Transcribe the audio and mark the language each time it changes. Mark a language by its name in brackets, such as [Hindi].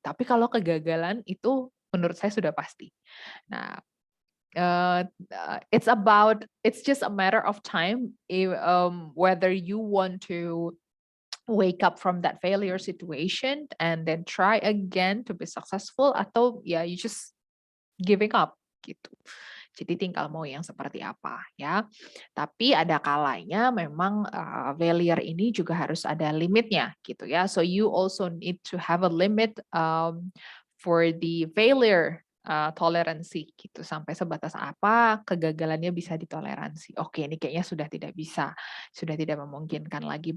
[Indonesian] Tapi kalau kegagalan itu menurut saya sudah pasti. [English] Nah, it's just a matter of time whether you want to wake up from that failure situation and then try again to be successful, atau ya you just giving up gitu. [Indonesian] Jadi tinggal mau yang seperti apa ya. Tapi ada kalanya memang failure ini juga harus ada limitnya gitu ya. [English] So you also need to have a limit for the failure toleransi gitu. [Indonesian] Sampai sebatas apa kegagalannya bisa ditoleransi. Oke, ini kayaknya sudah tidak bisa, sudah tidak memungkinkan lagi.